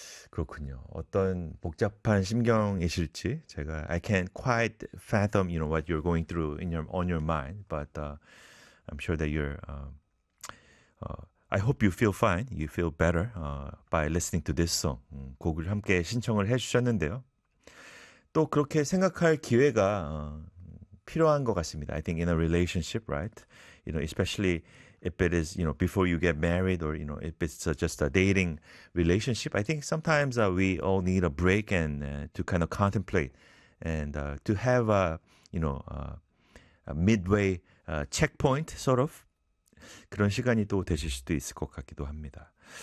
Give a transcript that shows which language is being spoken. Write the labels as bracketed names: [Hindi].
[Korean] 그렇군요. 어떤 복잡한 심경이실지 제가 [English] I can't quite fathom, you know, what you're going through in your on your mind, but I'm sure that you're I hope you feel fine. You feel better by listening to this song. [Korean] 곡을 함께 신청을 해 주셨는데요. 또 그렇게 생각할 기회가 필요한 것 같습니다. [English] I think in a relationship, right? You know, especially if it is, you know, before you get married or, you know, if it's just a dating relationship, I think sometimes we all need a break and to kind of contemplate and to have a, you know, a midway checkpoint, sort of. [Korean] 그런 시간이 또 되실 수도 있을 것 같기도 합니다.